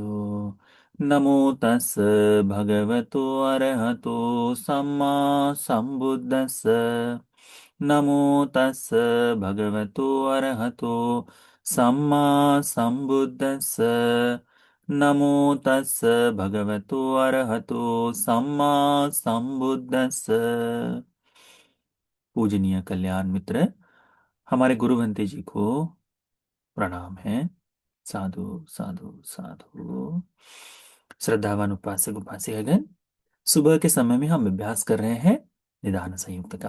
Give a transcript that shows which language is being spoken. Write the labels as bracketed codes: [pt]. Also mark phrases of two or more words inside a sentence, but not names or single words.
[pi] नमो तस् भगवतो अरहतो सम्मा संबुद्दस्स। नमो तस् भगवतो अरहतो सम्मा संबुद्दस्स। नमो तस् भगवतो अरहतो सम्मा संबुद्दस्स। [hi] पूजनीय कल्याण मित्र, हमारे गुरु भंते जी को प्रणाम है। [pi] साधु साधु साधु। [hi] श्रद्धावान उपासक उपासिकागण, सुबह के समय में हम अभ्यास कर रहे हैं निदान संयुक्त का।